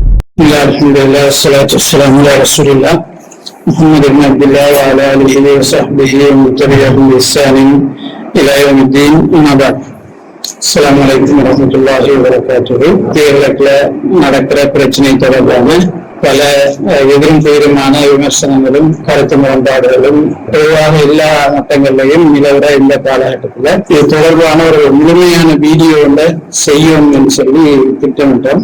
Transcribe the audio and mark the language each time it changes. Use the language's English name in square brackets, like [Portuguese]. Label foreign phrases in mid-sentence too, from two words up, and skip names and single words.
[Arabic] الحمد لله والصلاة والسلام على رسول الله محمد بن عبد الله وعلى آله وصحبه ومن تبعهم بإحسان إلى يوم الدين أما بعد. السلام عليكم ورحمة الله وبركاته. [Tamil] தேர்தலுக்குள்ள நடக்கிற பிரச்சனை தொடர்பான பல எதிரும் பெயருமான விமர்சனங்களும் கருத்து முரண்பாடுகளும் பொதுவாக எல்லா மட்டங்களிலையும் நிலவர இந்த காலகட்டத்தில் இது தொடர்பான ஒரு முழுமையான வீடியோ செய்யும் என்று சொல்லி திட்டமிட்டோம்.